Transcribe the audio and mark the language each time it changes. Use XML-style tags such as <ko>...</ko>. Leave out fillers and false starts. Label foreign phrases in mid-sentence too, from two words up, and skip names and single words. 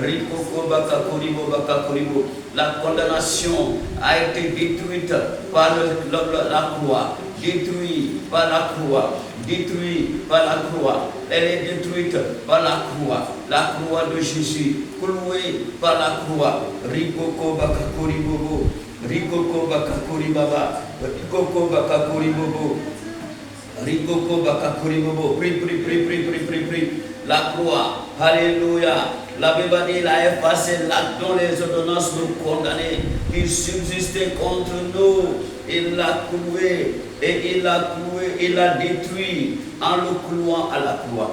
<fr>La condamnation a été détruite par la croix. Détruite par la croix. Détruite par la croix. Elle est détruite par la croix de Jésus, clouée par la croix. Rikoko bakakori bobo, rikoko bakakori baba, rikoko bakakori bobo, rikoko bakakori bobo. Prie. La croix, alléluia. La Bible dit, il a effacé l'acte dont les ordonnances nous condamnaient, qui subsistait contre nous. Il l'a cloué, et il l'a détruit en le clouant à la croix.</fr>